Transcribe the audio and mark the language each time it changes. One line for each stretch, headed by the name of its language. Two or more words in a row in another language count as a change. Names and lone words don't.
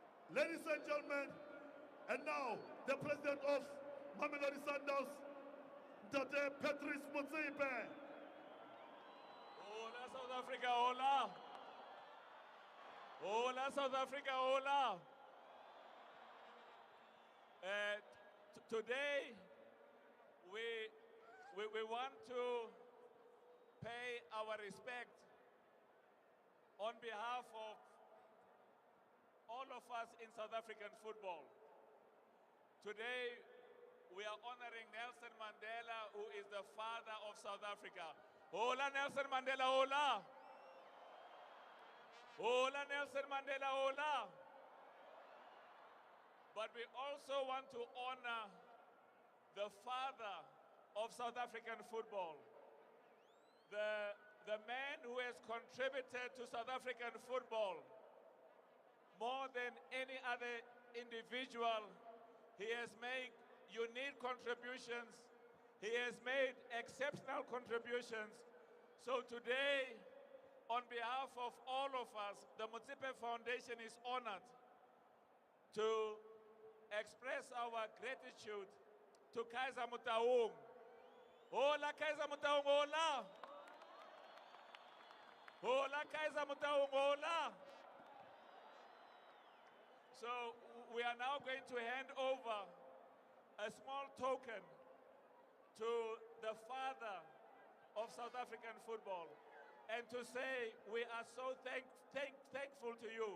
English: Ladies and gentlemen, and now the president of Mamelodi Sandauns, Dr. Patrice Motsepe. Hola South Africa, hola. Hola South Africa, hola. Today we want to pay our respect on behalf of all of us in South African football. Today we are honoring Nelson Mandela, who is the father of South Africa. Hola Nelson Mandela, hola. Hola Nelson Mandela, hola. But we also want to honor the father of South African football. The man who has contributed to South African football more than any other individual. He has made unique contributions. He has made exceptional contributions. So today, on behalf of all of us, the Motsepe Foundation is honored to express our gratitude to Kaiser Motaung. Hola Kaiser Motaung, hola. Hola Kaiser Motaung, hola. So we are now going to hand over a small token to the father of South African football and to say we are so thankful to you.